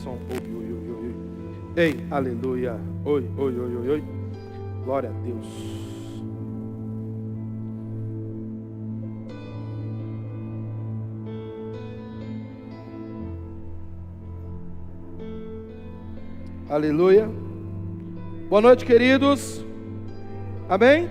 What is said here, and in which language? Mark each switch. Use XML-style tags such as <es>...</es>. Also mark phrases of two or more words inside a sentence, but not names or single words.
<pt>som. Oi, oi, oi, oi. Ei, aleluia. Oi, oi, oi, oi, oi. Glória a Deus. Aleluia. Boa noite, queridos. Amém?</pt>